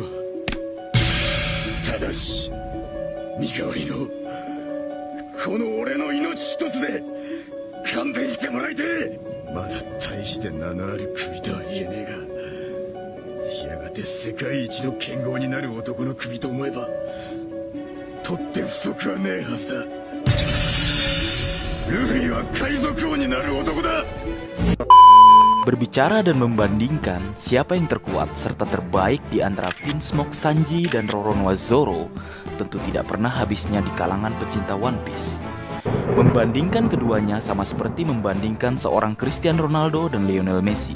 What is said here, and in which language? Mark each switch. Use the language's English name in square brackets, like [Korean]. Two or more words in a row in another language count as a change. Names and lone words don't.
[Japanese] ただし身代わりのこの俺の命一つで勘弁してもらいてえ。まだ大して名のある首とは言えねえが、やがて世界一の剣豪になる男の首と思えば取って不足はねえはずだ。ルフィは海賊王になる男だ。 [Indonesian] Berbicara dan membandingkan siapa yang terkuat serta terbaik di antara Pinsmoke Sanji dan Roronoa Zoro tentu tidak pernah habisnya di kalangan pecinta One Piece. Membandingkan keduanya sama seperti membandingkan seorang Cristiano Ronaldo dan Lionel Messi.